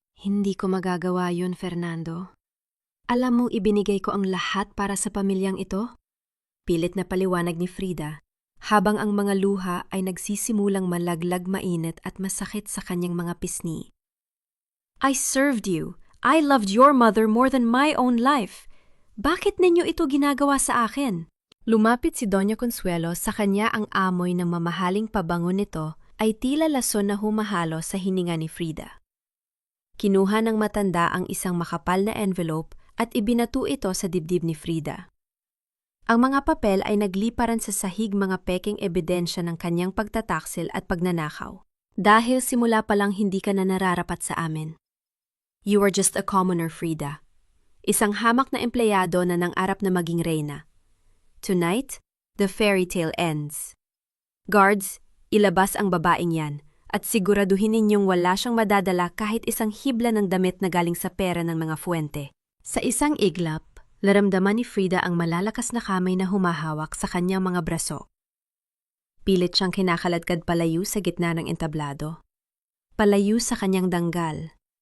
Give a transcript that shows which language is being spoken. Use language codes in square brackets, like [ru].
[tl] Hindi ko magagawa yun, Fernando. Alam mo, ibinigay ko ang lahat para sa pamilyang ito? Pilit na paliwanag ni Frida, habang ang mga luha ay nagsisimulang malaglag, mainit at masakit sa kanyang mga pisngi. [en] I served you. I loved your mother more than my own life. [tl] Bakit ninyo ito ginagawa sa akin? Lumapit si Doña Consuelo sa kanya, ang amoy ng mamahaling pabango nito ay tila lason na humahalo sa hininga ni Frida. Kinuha ng matanda ang isang makapal na envelope at ibinato ito sa dibdib ni Frida. Ang mga papel ay nagliparan sa sahig, mga peking ebidensya ng kanyang pagtataksil at pagnanakaw. Dahil simula pa lang hindi ka na nararapat sa amin. [en] You are just a commoner, [tl] Frida. Isang hamak na empleyado na nangarap na maging reyna. [en] Tonight, the fairy tale ends. [tl] Guards, ilabas ang babaeng yan at siguraduhin ninyong wala siyang madadala kahit isang hibla ng damit na galing sa pera ng mga Fuente. Sa isang iglap, naramdaman ni Frida ang malalakas na kamay na humahawak sa kanyang mga braso. Pilit siyang kinakaladkad palayo sa gitna ng entablado. Palayo sa kanyang danggal.